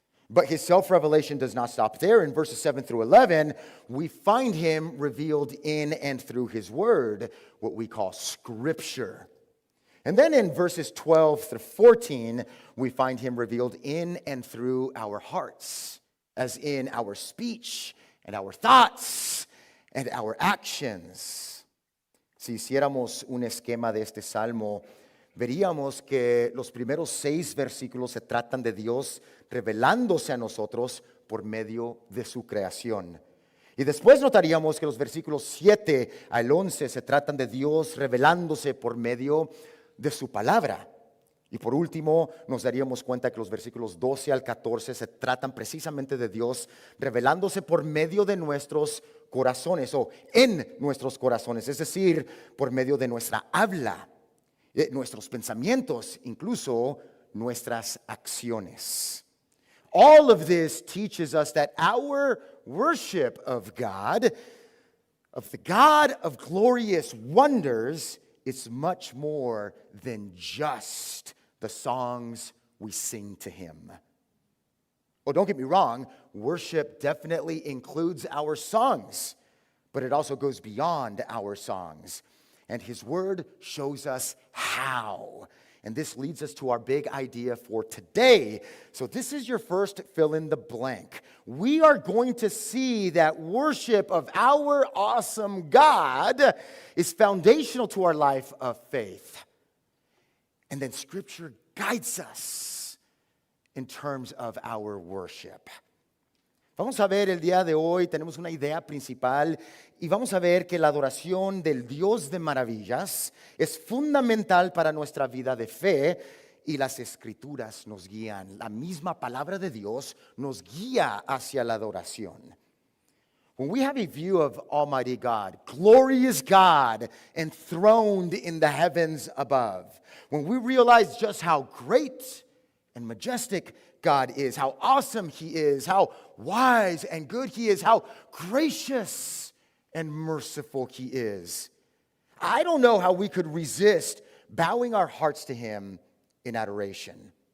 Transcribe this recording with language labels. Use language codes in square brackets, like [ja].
[en] But his self-revelation does not stop there. In verses 7 through 11, we find him revealed in and through his word, what we call Scripture. And then in verses 12 through 14, we find him revealed in and through our hearts, as in our speech and our thoughts and our actions. [es] Si hiciéramos un esquema de este salmo, veríamos que los primeros 6 versículos se tratan de Dios revelándose a nosotros por medio de su creación. Y después notaríamos que los versículos 7 al 11 se tratan de Dios revelándose por medio de su palabra. Y por último, nos daríamos cuenta que los versículos 12 al 14 se tratan precisamente de Dios revelándose por medio de nuestros corazones o en nuestros corazones, es decir, por medio de nuestra habla, de nuestros pensamientos, incluso nuestras acciones. [en] All of this teaches us that our worship of God, of the God of glorious wonders, is much more than just the songs we sing to him. Well, don't get me wrong, worship definitely includes our songs, but it also goes beyond our songs. And his word shows us how. And this leads us to our big idea for today. So this is your first fill in the blank. We are going to see that worship of our awesome God is foundational to our life of faith. And then Scripture guides us in terms of our worship. [es] Vamos a ver el día de hoy, tenemos una idea principal y vamos a ver que la adoración del Dios de maravillas es fundamental para nuestra vida de fe y las Escrituras nos guían. La misma palabra de Dios nos guía hacia la adoración. [en] When we have a view of Almighty God, glorious God, enthroned in the heavens above, when we realize just how great and majestic God is, how awesome he is, how wise and good he is, how gracious and merciful he is, I don't know how we could resist bowing our hearts to him in adoration.